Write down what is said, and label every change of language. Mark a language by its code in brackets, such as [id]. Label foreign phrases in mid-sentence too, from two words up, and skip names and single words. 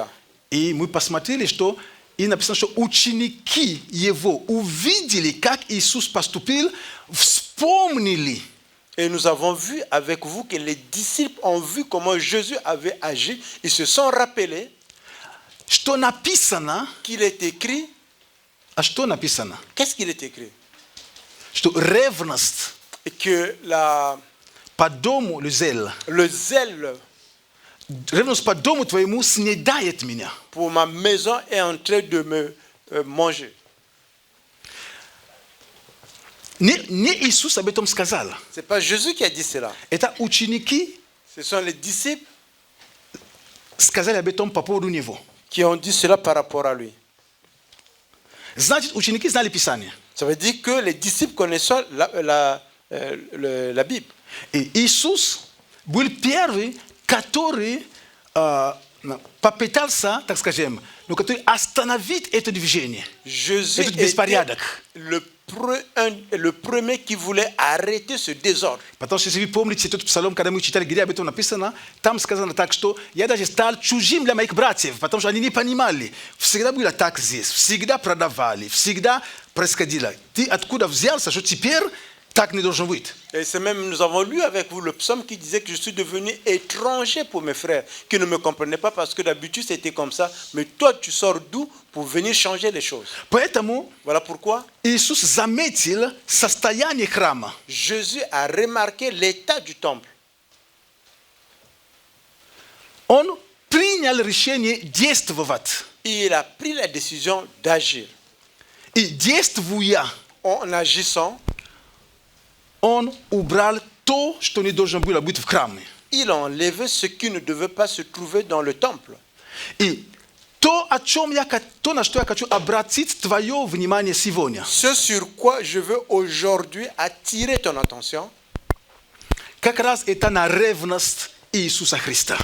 [ru] И мы посмотрели, что и написано, что ученики его увидели, как Иисус поступил, вспомнили. [fr] Et nous avons vu avec vous que les disciples ont vu comment Jésus avait agi. Ils se sont rappelés [ru] Что написано? [fr] qu'il est écrit. [ru] А что написано? [fr] Qu'est-ce qu'il est écrit? [ru] Что ревность [fr] Et que [ru] по дому, [fr] le zèle, [ru] ревность по дому твоему снедает меня. [fr] pour ma maison est en train de me manger. [ru] Не Иисус об этом сказал. [fr] Ce n'est pas Jésus qui a dit cela. [ru] Это ученики [fr] Ce sont les disciples [ru] сказали об этом по поводу него. [fr] qui ont dit cela par rapport à lui. [ru] Значит, ученики знали Писание. [fr] Ça veut dire que les disciples connaissaient la Bible. [ru] И Иисус был первый, который попытался, так скажем, но который остановить это движение. [fr] Jésus [ru] Этот [fr] était [ru] беспорядок. [fr] le premier qui voulait arrêter ce désordre. [ru] Потому что, если вы помните тот псалом, когда мы читали, где об этом написано, там сказано так, что я даже стал чужим для моих братьев, потому что они не понимали. Всегда было так здесь, всегда продавали, всегда происходило. Ты откуда взялся, что теперь так не должен быть? [fr] Et c'est même, nous avons lu avec vous le psaume qui disait que je suis devenu étranger pour mes frères, qui ne me comprenaient pas parce que d'habitude c'était comme ça. Mais toi, tu sors d'où pour venir changer les choses? [ru] Поэтому [fr] Voilà pourquoi [ru] Иисус заметил состояние храма. [fr] Jésus a remarqué l'état du temple. [ru] Он принял решение действовать. [fr] Il a pris la décision d'agir. [ru] И действуя, [fr] En agissant, [ru] он убрал то, что не должно было быть в храме. [fr] il a enlevé ce qui ne devait pas se trouver dans le temple. [ru] И то, на что я хочу обратить твое внимание сегодня, [fr] Ce sur quoi je veux aujourd'hui attirer ton attention, [ru] как раз это на ревность Иисуса Христа.